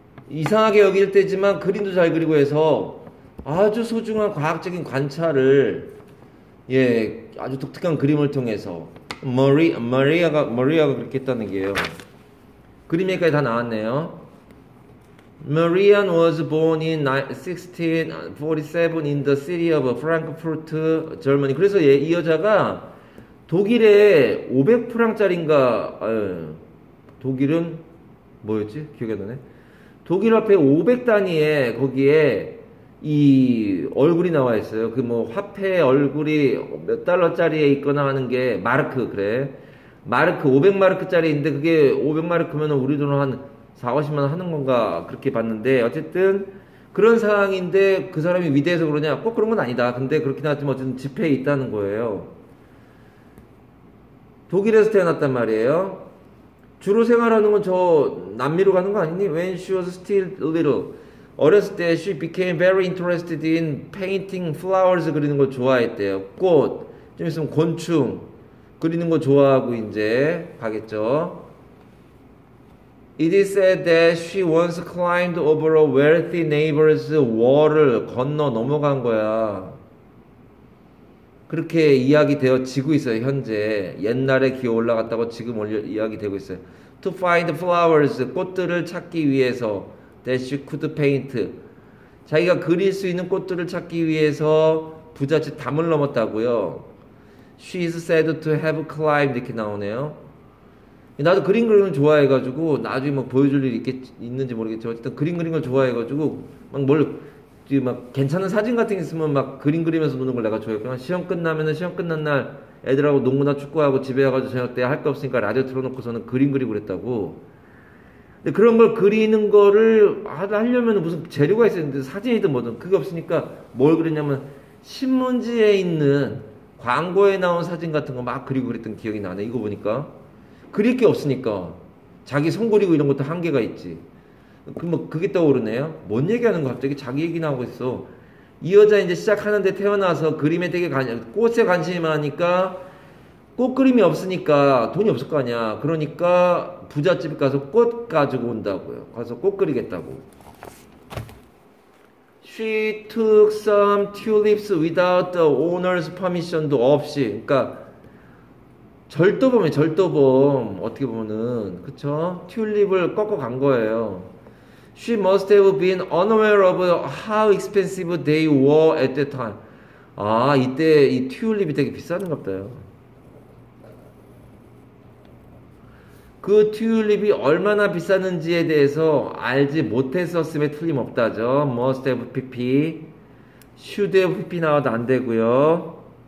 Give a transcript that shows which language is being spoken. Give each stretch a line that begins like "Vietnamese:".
Korean: 이상하게 여길 때지만 그림도 잘 그리고 해서 아주 소중한 과학적인 관찰을, 예, 아주 독특한 그림을 통해서 머리아가 그렇게 했다는 게요. 그림 얘기까지 다 나왔네요.
English: Marian was born in 1647 in the city of Frankfurt, Germany.
Korean: 그래서 이 여자가 독일에 500프랑짜리인가, 독일은 뭐였지? 기억이 안 나네. 독일 화폐 500단위에 거기에 이 얼굴이 나와 있어요. 그 뭐 화폐 얼굴이 몇 달러짜리에 있거나 하는 게 마르크, 그래. 마르크 500마르크짜리인데 그게 500마르크면 우리 돈으로 한 4, 50만 원 하는 건가 그렇게 봤는데, 어쨌든 그런 상황인데 그 사람이 위대해서 그러냐? 꼭 그런 건 아니다. 근데 그렇긴 하지만 어쨌든 지폐에 있다는 거예요. 독일에서 태어났단 말이에요. 주로 생활하는 건 저 남미로 가는 거 아니니?
English: When she was still little.
Korean: 어렸을 때
English: she became very interested in painting flowers.
Korean: 그리는 걸 좋아했대요. 꽃, 좀 있으면 곤충 그리는 거 좋아하고 이제 가겠죠.
English: It is said that she once climbed over a wealthy neighbor's wall을
Korean: 건너 넘어간 거야. 그렇게 이야기 되어지고 있어요. 현재 옛날에 기어 올라갔다고 지금 이야기 되고 있어요.
English: To find flowers,
Korean: 꽃들을 찾기 위해서.
English: That she could paint,
Korean: 자기가 그릴 수 있는 꽃들을 찾기 위해서 부잣집 담을 넘었다고요.
English: She is said to have climbed,
Korean: 이렇게 나오네요. 나도 그림 그리는 걸 좋아해가지고 나중에 막 보여줄 일이 있는지 모르겠지만 어쨌든 그림 그리는 걸 좋아해가지고 막 괜찮은 사진 같은 게 있으면 막 그림 그리면서 노는 걸 내가 좋아했고, 시험 끝나면은 시험 끝난 날 애들하고 농구나 축구하고 집에 와가지고 저녁 때 할 거 없으니까 라디오 틀어놓고서는 그림 그리고 그랬다고. 근데 그런 걸 그리는 거를 하려면 무슨 재료가 있어야 되는데 사진이든 뭐든 그게 없으니까 뭘 그렸냐면 신문지에 있는 광고에 나온 사진 같은 거 막 그리고 그랬던 기억이 나네. 이거 보니까 그릴 게 없으니까 자기 손 그리고 이런 것도 한계가 있지. 그게 떠오르네요. 뭔 얘기하는 거 갑자기 자기 얘기 나오고 있어. 이 여자 이제 시작하는데 태어나서 그림에 되게 꽃에 관심이 많으니까 꽃 그림이 없으니까 돈이 없을 거 아니야. 그러니까 부잣집 가서 꽃 가지고 온다고요. 가서 꽃 그리겠다고.
English: She took some tulips without the owner's permission도 없이.
Korean: 그러니까 절도범이에요. 절도범. 어떻게 보면은 그쵸? 튤립을 꺾어 간 거예요.
English: She must have been unaware of how expensive they were at that time.
Korean: 아, 이때 이 튤립이 되게 비싼가 보다요. 그 튤립이 얼마나 비쌌는지에 대해서 알지 못했었음에 틀림없다죠.
English: must have pp, should have pp
Korean: 나와도 안 되고요.